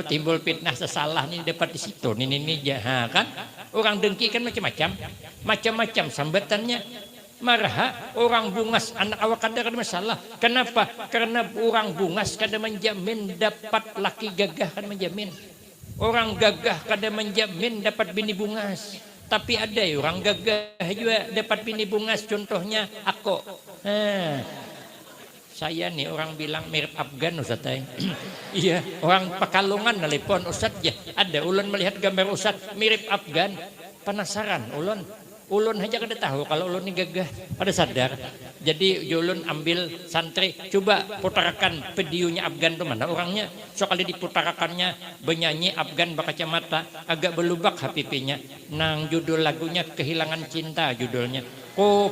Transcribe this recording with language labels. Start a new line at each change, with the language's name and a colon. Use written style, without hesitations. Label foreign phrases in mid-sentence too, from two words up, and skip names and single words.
Banjar: timbul fitnah sesalah nih dapat di situ ini jahat kan orang dengki kan macam-macam sambatannya marah orang bungas anak awak kada masalah kenapa karena orang bungas kada menjamin dapat laki gagah kan menjamin orang gagah kada menjamin dapat bini bungas tapi ada orang gagah juga dapat bini bungas contohnya aku saya nih orang bilang mirip Afgan Ustaz iya orang Pekalongan nelpon Ustaz ya ada ulun melihat gambar Ustaz mirip Afgan penasaran ulun aja kada tahu kalau ulun ni gagah pada sadar jadi ulun ambil santri coba putarkan videonya Afgan tu mana orangnya sekali diputarakannya benyanyi Afgan berkacamata agak belubak HPP-nya nang judul lagunya Kehilangan Cinta judulnya ku